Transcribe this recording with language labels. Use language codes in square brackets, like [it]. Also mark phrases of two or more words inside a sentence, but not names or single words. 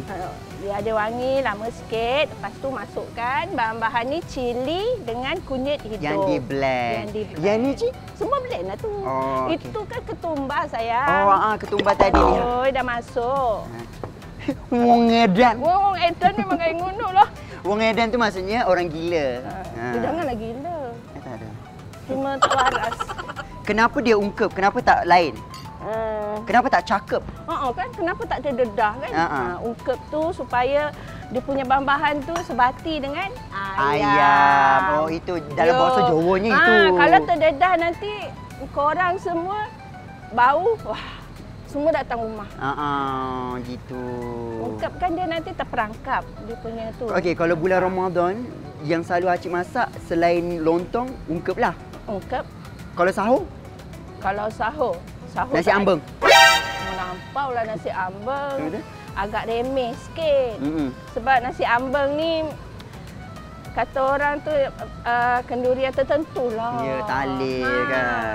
[ms] Biar dia wangi lama sikit. Lepas tu masukkan bahan-bahan ni cili dengan kunyit hidup. Yang di blend. Yang ni, Cik? Semua blend lah tu. Okay. Itu kan ketumbar sayang. Ketumbar tadi ni. Dah masuk. [jv] Wong Edan. Wong Edan [ms] ni makan ngono lah. [jv] Wong Edan [ms] tu maksudnya orang gila. Janganlah gila. Tak ada. Cuma tak waras. Kenapa dia ungkep? Kenapa tak lain? Kenapa tak cakep? Kan kenapa tak terdedah kan? Ungkep tu supaya dia punya bahan-bahan tu sebati dengan ayam. Oh, itu dalam bahasa Jawanya itu. Kalau terdedah nanti korang semua bau, semua datang rumah. Gitu. Ungkep kan dia nanti terperangkap dia punya tu. Okey, kalau bulan Ramadan yang selalu Acik masak selain lontong, ungkep lah. Ungkep. Kalau sahur? Kalau sahur nasi ambeng. Melampau lah nasi ambeng. Agak remeh sikit. Sebab nasi ambeng ni kata orang tu kendurian tertentu lah. Ya, tahlil kan.